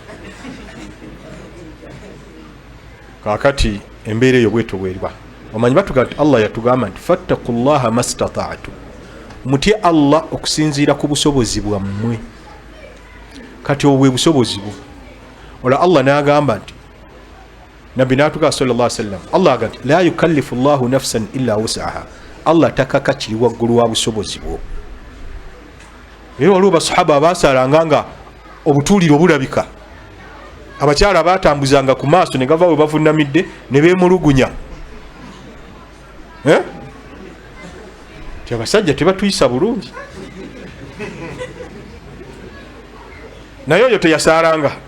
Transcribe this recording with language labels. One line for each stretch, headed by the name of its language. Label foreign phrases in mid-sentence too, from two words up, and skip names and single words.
Ganda: Kakati embeera eyo bweto bweriba omanyi batuga nti Allah yatugamba nti
Arabic: فاتقوا الله ما استطعتم
Ganda: mutye Allah okusinziira ku busobozi bwammwe. Kati obwe busobozi bwo ola Allah n'agamba nti nabbi n'atuga
Arabic: صلى الله عليه وسلم
Ganda: Allah agamba
Arabic: لا يكلف الله نفسا إلا وسعها
Ganda: Allah takaka kiri waggulu wa busobozi bwo. Era waliwo basahaba abasalanga nga obutuuliro bulabika abakyala batambuzanga ku maaso ne gava we bavunnamidde ne beemulugunya ti abasajja tebatuyisa bulungi naye oyo teyasaalanga.